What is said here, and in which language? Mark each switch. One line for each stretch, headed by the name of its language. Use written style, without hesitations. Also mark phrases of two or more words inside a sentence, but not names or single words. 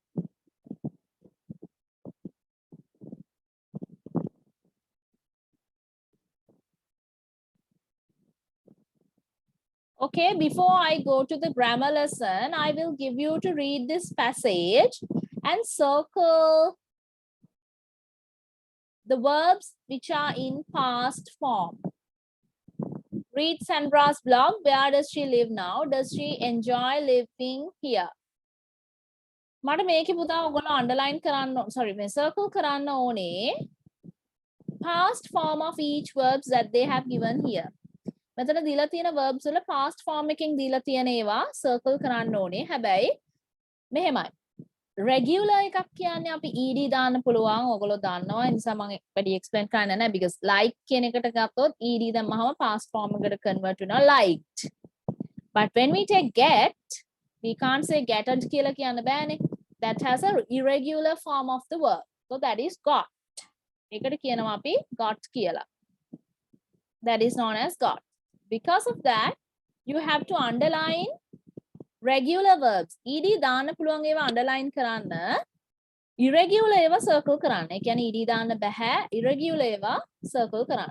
English: Okay, before I go to the grammar lesson, I will give you to read this passage and circle the verbs which are in past form. Read Sandra's blog. Where does she live now? Does she enjoy living here?
Sinhala: මට මේකේ පුතා ඔයගොල්ලෝ underline කරන්න sorry මේ circle කරන්න ඕනේ
English: past form of each verbs that they have given here.
Sinhala: මෙතන දීලා තියෙන verbs වල past form එකෙන් දීලා තියෙන ඒවා circle කරන්න ඕනේ. හැබැයි මෙහෙමයි. Regular එකක් කියන්නේ අපි ed දාන්න පුළුවන්. ඔයගොල්ලෝ දන්නවා. ඒ නිසා මම වැඩි explain කරන්න නැහැ
English: because like
Sinhala: කියන එකට ගත්තොත් ed දැම්මහම past form එකට convert වෙනවා liked.
English: But when we take get, we can't say getted
Sinhala: කියලා කියන්න බෑනේ.
English: That has a irregular form of the verb. So that is got.
Sinhala: ඒකට කියනවා අපි got කියලා.
English: That is known as got. Because of that, you have to underline regular verbs.
Sinhala: ed දාන්න පුළුවන් ඒවා underline කරන්න. Irregular ඒවා circle කරන්න. ඒ කියන්නේ ed දාන්න බෑ. Irregular ඒවා circle කරන්න.